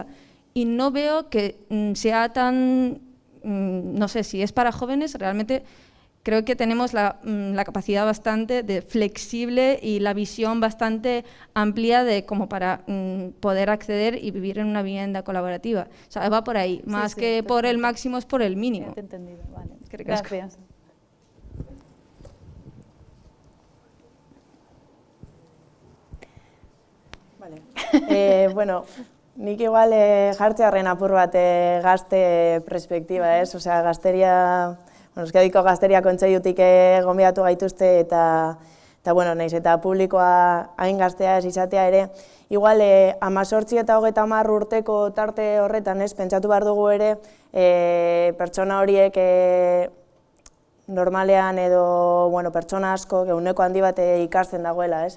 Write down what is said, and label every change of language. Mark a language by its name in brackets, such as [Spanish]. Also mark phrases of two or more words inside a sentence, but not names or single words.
[Spanish] Y no veo que sea tan, no sé, si es para jóvenes, realmente creo que tenemos la capacidad bastante de flexible y la visión bastante amplia de como para poder acceder y vivir en una vivienda colaborativa. O sea, va por ahí, más que por el máximo es por el mínimo. Te he entendido, vale. Gracias. Vale. [Basque] Bueno, nik igual jartzearren apur bat gazte perspektiba, ez? Osea, gazteria, Euskadiko Gazteria Kontseilutik gonbidatu gaituzte eta bueno, naiz eta publikoa hain gaztea ez izatea ere, igual 18 eta 30 urteko tarte horretan, ez, pentsatu behar dugu ere, pertsona horiek normalean edo, bueno, pertsona asko, ehuneko handi bat ikasten dagoela, ez?